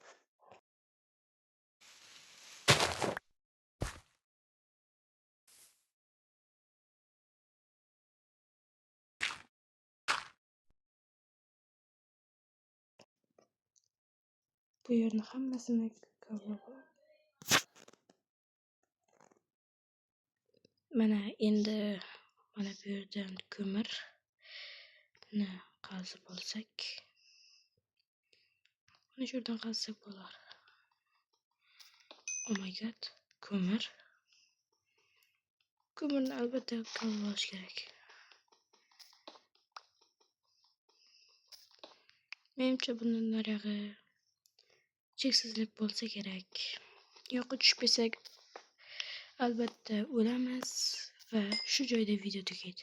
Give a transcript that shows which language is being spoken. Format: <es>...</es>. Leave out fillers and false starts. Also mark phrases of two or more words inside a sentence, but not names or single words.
<uz>Bu yerni hammasini kavlab olaman. Mana endi mana bu yerdan ko'mirni qazib olsak, mana shu yerdan qazsak bo'lar.</uz> <en>Oh my god,</en> <uz>ko'mir. Ko'mirni albatta kavlab olish kerak. Menimcha bundan narig'i cheksizlik bo'lsa kerak. Yo'qqa tushib ketsak albatta o'lamiz va shu joyda video tugaydi.</uz>